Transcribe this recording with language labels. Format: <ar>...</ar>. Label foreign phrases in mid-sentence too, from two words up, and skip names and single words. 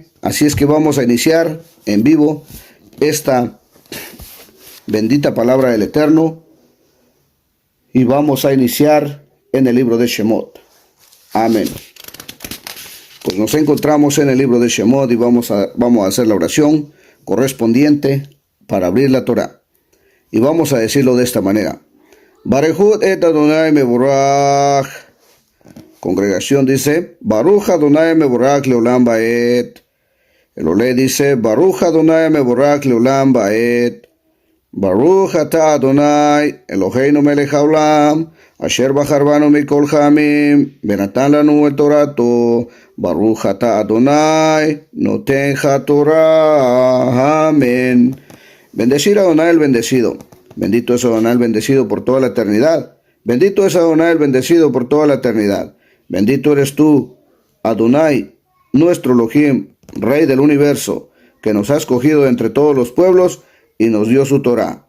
<es>Así es que vamos a iniciar en vivo esta bendita palabra del Eterno, y vamos a iniciar en el libro de Shemot. Amén. Pues nos encontramos en el libro de Shemot y vamos a hacer la oración correspondiente para abrir la Torá. Y vamos a decirlo de esta manera:</es> <he>ברכו את אדוני מבורך.</he> <es>Congregación dice:</es> <he>ברוך אדוני מבורך לעולם ועד.</he> <es>El Olé dice:</es> <he>ברוך אדוני מבורך לעולם ועד. ברוך אתה אדוני אלוהינו מלך העולם, אשר בחר בנו מכל העמים, ונתן לנו את תורתו. ברוך אתה אדוני נותן התורה.</he> <es>Amén. Bendecir a Adonai el bendecido. Bendito es Adonai el bendecido por toda la eternidad. Bendito es Adonai el bendecido por toda la eternidad. Bendito eres tú, Adonai, nuestro Elohim, Rey del universo, que nos ha escogido entre todos los pueblos y nos dio su Torá.</es>